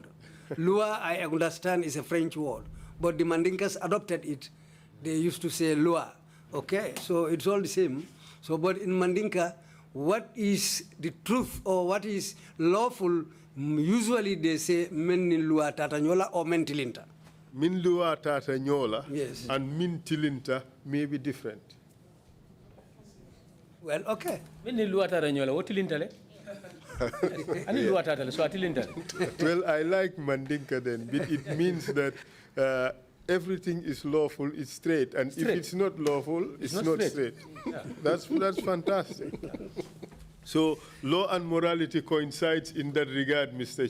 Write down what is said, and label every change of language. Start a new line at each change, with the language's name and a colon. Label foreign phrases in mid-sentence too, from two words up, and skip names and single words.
English: Lua, I understand, is a French word, but the Mandinkas adopted it. They used to say lua. Okay, so it's all the same. So, but in Mandinka, what is the truth or what is lawful, usually they say
Mandingo: men lua tatanyola
English: or
Mandingo: men tilinta. Min lua tatanyola
English: yes. and
Mandingo: min tilinta
English: may be different. Well, okay.
Mandingo: Min lua tatanyola, what tilinta le?
English: Well, I like Mandinka then. It means that everything is lawful, it's straight, and if it's not lawful, it's not straight. Yeah. That's fantastic. So law and morality coincides in that regard, Mr.